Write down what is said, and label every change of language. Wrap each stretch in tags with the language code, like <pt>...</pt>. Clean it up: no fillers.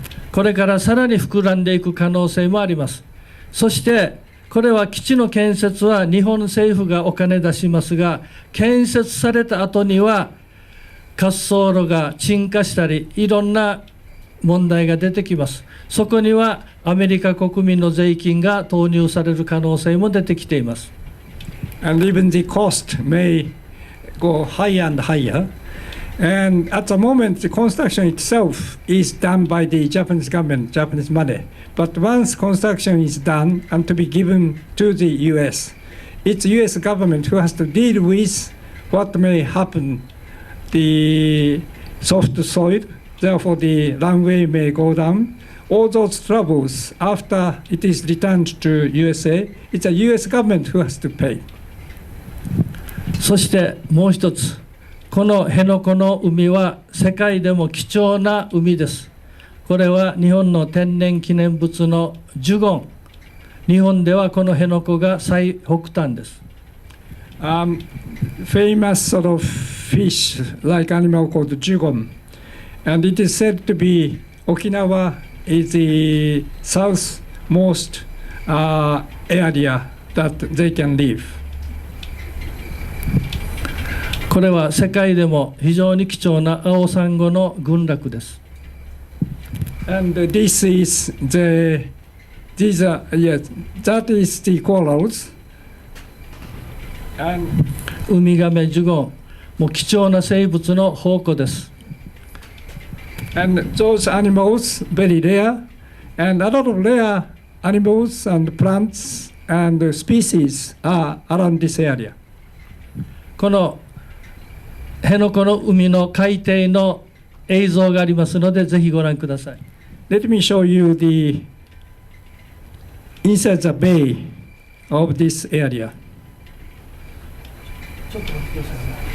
<ja>これからさらに膨らんでいく可能性もあります。そしてこれは基地の建設は日本政府がお金出しますが、建設された後には滑走路が沈下したり、いろんな問題が出てきます。そこにはアメリカ国民の税金が投入される可能性も出てきています。</ja> <en>And even the cost may go higher and higher. And at the moment, the construction itself is done by the Japanese government, Japanese money. But once construction is done and to be given to the US, it's US government who has to deal with what may happen, the soft soil, therefore the runway may go down. All those troubles after it is returned to USA, it's a US government who has to pay.</en> <ja>そしてもう一つ、この辺野古の海は世界でも貴重な海です。これは日本の天然記念物のジュゴン。日本ではこの辺野古が最北端です。</ja> <en>Famous sort of fish like animal called dugong, and it is said to be Okinawa is the southmost area that they can live.</en> <ja>これは世界でも非常に貴重な青サンゴの群落です。</ja> <en>And this is the these are yes that is the corals. And</en> <ja>ウミガメ、ジュゴン、もう貴重な生物の宝庫です。</ja> <en>And those animals very rare, and a lot of rare animals and plants and species are around this area.</en> <ja>この辺野古の海の海底の映像がありますので、ぜひご覧ください。</ja> <en>Let me show you the inside the bay of this area.</en> <ja>ちょっと待ってくださいね。</ja>